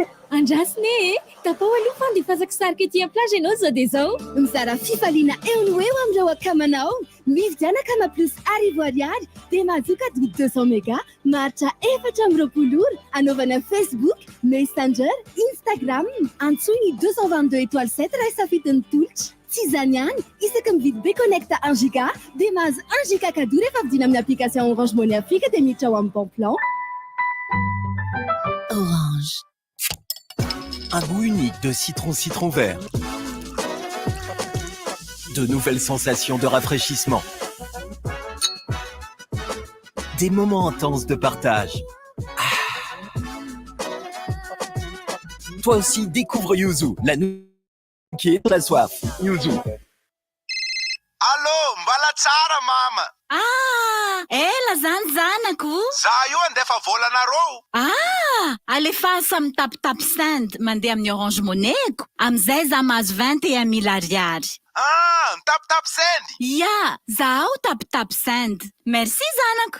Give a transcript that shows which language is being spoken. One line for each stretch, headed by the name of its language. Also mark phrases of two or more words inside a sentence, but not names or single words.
Malagasy: Andrasiny tapao aloha fandefasako sarika ety plage ianao zao dia zao mizara fifaliana eo no eo amin'ireo akamanao mividiana kama plus arivo ariary dia mahazoka adiny 200 méga maharitra 420 ora anaovana Facebook, Messenger, Instagram antsoiny 222 étoile 7 raha safidin'ny tolotra. Tsy izany ihany, isaka mividy be connecta 1 giga dia mahazo 1 giga cadeau rehefa vidina amin'ny application Orange Money Afrique dia miditra ao amin'ny
French: bon plan.
Malagasy: Orange.
French: Un goût unique de citron vert. De nouvelles sensations de rafraîchissement. Des moments intenses de partage. Ah. Toi aussi, découvre Yuzu, la nouvelle qui est la soif. Yuzu.
Malagasy: Allô, mbala tsara mama. Ela zany zanako. Za io andefa volanareo. Alefa samy tapitapy send mandeha amin'ny Orange Money-ko. Amizay za mahazo 21 000 ariary. Tapitapy send? Ya, zaho tapitapy send. Merci zanako.